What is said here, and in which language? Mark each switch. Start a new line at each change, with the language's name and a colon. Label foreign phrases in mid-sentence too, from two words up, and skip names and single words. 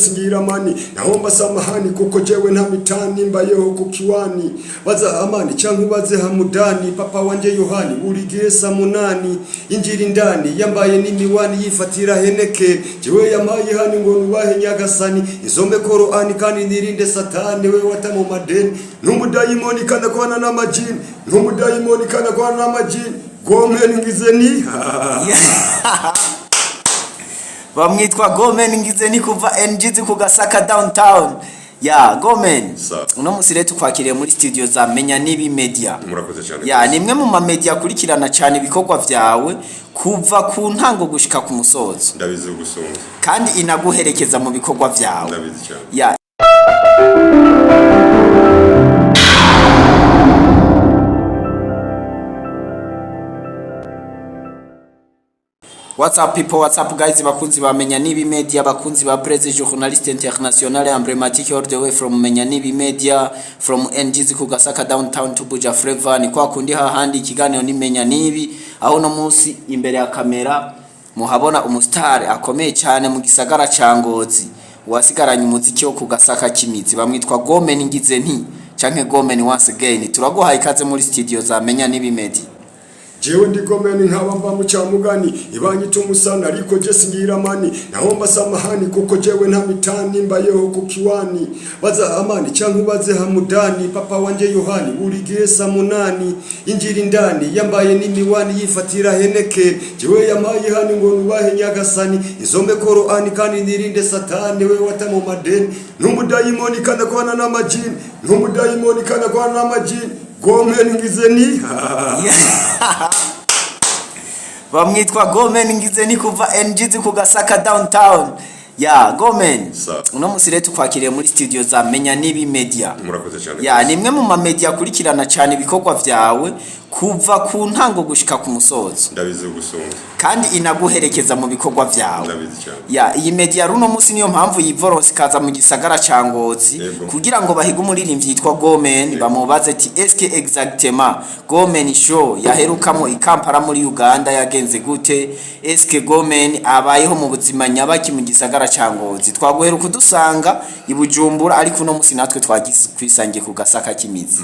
Rundi: singira mani nahomba samahani kuko jewe nta mitani mbayeho ku kiwani baza amani cyangwa baze hamudani papa wanje Yohani buri gesa munani injira indani yambaye n'imiwani yifatira heneke jewe yamaye hani ngo nubahe nyagasani izombe Qur'ani kandi nirinde satani we wata mu madeni n'umudayimoni kana kwana n'amajini n'umudayimoni kana kwana n'amajini GOMEN ngizeni bamwitwa GOMEN ngizeni kuva NGZ kugasaka downtown GOMEN uno musire tukwakiriye muri studio za Menya Nibi Media murakoze cyane nimwe mu ma media kurikirana cyane ibikorwa vyawe kuva ku ntango gushika ku musozo ndabizi gusonga kandi inaguherekeza mu bikorwa vyawe ndabizi cyane
English: What's up people, what's up guys,
Rundi: bakunzi ba Menya Nibi Media, bakunzi ba Presse Journaliste International Emblematic
English: all the way from
Rundi: Menya Nibi Media, from NGZ kugasaka
English: downtown to
Rundi: Buja Flavor. Ni kwa kundi hahandi ikiganiro ni Menya Nibi, aho no munsi imbere ya kamera muhabona umustar akomeye cyane mu gisagara cya Ngozi wasigaranye umuziki wo kugasaka kimizi bamwitwa GOMEN ngizeni canke GOMEN once again. Turaguha ikaze muri studio za Menya Nibi Media. jewe ndi GOMEN nk'abamba mu cyamugani ibanyita umusana ariko je singira mani nahomba samahani kuko jewe nta mitani mbayeho ku kiwani baza amani cyangwa baze hamudani papa wanje Yohani buri gesa munani injira indani yambaye n'imiwani yifatira heneke jewe yamaye hani ngo nubahe nyagasani izombe Qur'ani kandi nirinde satani we wata mu madeni n'umudayimoni kana kwana n'amajini n'umudayimoni kana kwana n'amajini GOMEN ngizeni bamwitwa GOMEN ngizeni kuva NGZ kugasaka downtown GOMEN uno musire tukwakiriye muri studio za Menya Nibi Media murakoze cyane nimwe mu ma media kurikirana cyane ibikorwa vyawe kuva ku ntango gushika ku musozo ndabizi gusonga kandi inaguherekeza mu bikorwa vyawe ndabizi cyane iyi media runo musi niyo mpamvu yivoronse kaza mu gisagara cya Ngozi kugira ngo bahiga umuririmbyi yitwa GOMEN bamubaze ati
French: eske exactement
Rundi: GOMEN show yaherukamo ikampara muri Uganda yagenze gute eske GOMEN abayeho mu buzima nyabaki mu gisagara cya Ngozi twaguheruka kudusanga i Bujumbura ariko uno musi natwe twagisangiye kugasaka kimizi